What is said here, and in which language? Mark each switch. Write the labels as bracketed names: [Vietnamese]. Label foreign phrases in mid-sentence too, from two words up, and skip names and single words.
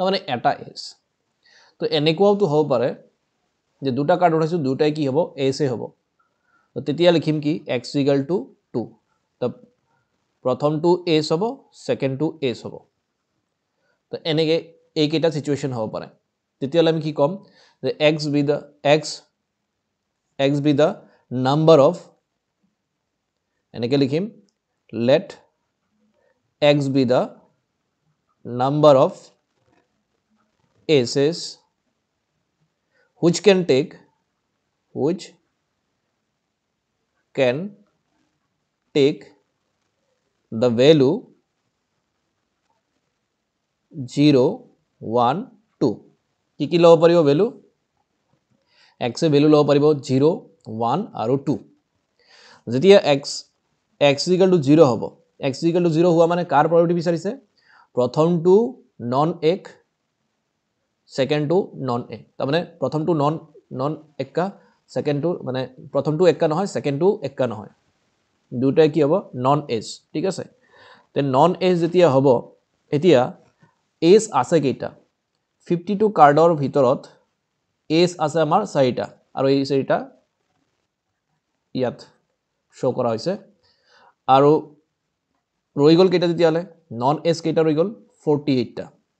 [Assamese] মানে এটা এজ তো এনেকুৱাও তো হ'ব পাৰে যে দুটা কাৰ্ড উঠাইছো দুটাই কি হ'ব এজ হ'ব তো তেতিয়া লিখিম কি x = 2 তো প্ৰথমটো এজ হ'ব সেকেন্ডটো এজ হ'ব তো এনেকৈ এইকেইটা সিচুৱেশন হ'ব পাৰে তেতিয়াহ'লে আমি কি ক'ম যে x [English] be the number of [Assamese] এনেকে লিখিম [English] let x be the number of aces which can take the value [Assamese] 0 1 2 কি ল'ব পাৰিব value x এ value ল'ব পাৰিব 0 1 আৰু 2 যেতিয়া [English] x equal to 0 [Assamese] হ'ব [English] x equal to 0 [Assamese] হোৱা মানে কাৰ probability বিচাৰিছে প্ৰথমটো নন এক সেকেন্ডটো নন এ তাৰমানে প্ৰথমটো নন এক্কা সেকেন্ডটো মানে প্ৰথমটো এক্কা নহয় সেকেন্ডটো এক্কা নহয় দুটাই কি হ'ব [English] non ace [Assamese] ঠিক আছে তে [English] non ace [Assamese] যেতিয়া হ'ব এতিয়া এজ আছে কেইটা 52 কাৰ্ডৰ ভিতৰত এজ আছে আমাৰ 4টা আৰু এই 4টা ইয়াত শো কৰা হৈছে আৰু ৰৈ গল কেইটা তেতিয়ালে নন এজ কেইটা ৰৈ গল 48 টা